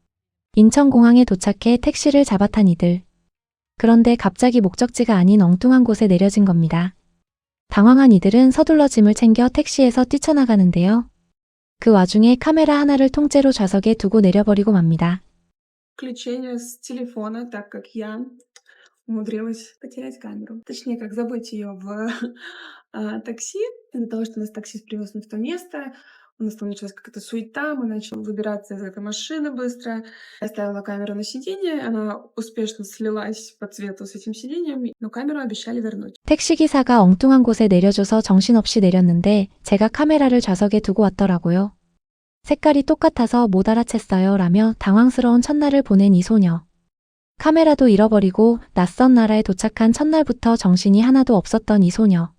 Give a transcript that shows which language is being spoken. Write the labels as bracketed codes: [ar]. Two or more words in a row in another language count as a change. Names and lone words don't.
[ko] 인천공항에 도착해 택시를 잡아탄 이들. 그런데 갑자기 목적지가 아닌 엉뚱한 곳에 내려진 겁니다. 당황한 이들은 서둘러 짐을 챙겨 택시에서 뛰쳐나가는데요. 그 와중에 카메라 하나를 통째로 좌석에 두고 내려버리고 맙니다. [ru] Включение с телефона, так как я умудрилась потерять камеру. Точнее, как забыть ее в такси. Из-за того, что нас таксист привез не в то место, у нас там началась какая-то суета, мы начали выбираться из этой машины быстро. Я оставила камеру на сиденье, она успешно слилась по цвету с этим сиденьем, но камеру обещали вернуть. [ko] 택시기사가 엉뚱한 곳에 내려줘서 정신없이 내렸는데 제가 카메라를 좌석에 두고 왔더라고요. 색깔이 똑같아서 못 알아챘어요 라며 당황스러운 첫날을 보낸 이 소녀. 카메라도 잃어버리고 낯선 나라에 도착한 첫날부터 정신이 하나도 없었던 이 소녀.